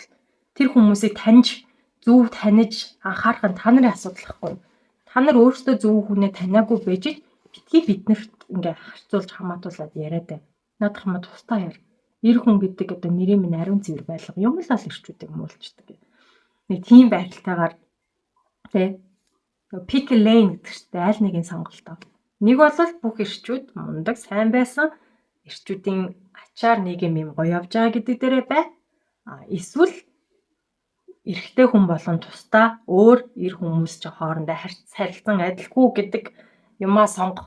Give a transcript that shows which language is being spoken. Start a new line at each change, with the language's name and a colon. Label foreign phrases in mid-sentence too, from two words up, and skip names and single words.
Mongolian: Тэр хүмүүсийг таньж, зөв таньж анхаарах нь та нарын асуудал гэхгүй. Та нар өөрсдөө зөв хүнээ таниагүй байж битгий биднэрт ингээ харьцуулж хамаатуулаад яриад байна. Надад хамаа тустай яар. Эр хүн гэдэг одоо нэрийн минь ариун цэвэр байлга юм л эрчүүдийг муулчдаг. Нэг тийм байдалтайгаар тий
English: pick a lane
Mongolian: гэдэг чинь аль нэгийг сонголтоо. Нэг бол бүх эрчүүд мундаг сайн байсан. Эрчүүдийн ачаар нийгэм юм гоё явж байгаа гэдэг дээрээ бай. Эсвэл эрэгтэй хүн болон тусдаа өөр эр хүмүүс ч хоорондоо харилцан адилгүй гэдэг юмаа сонго.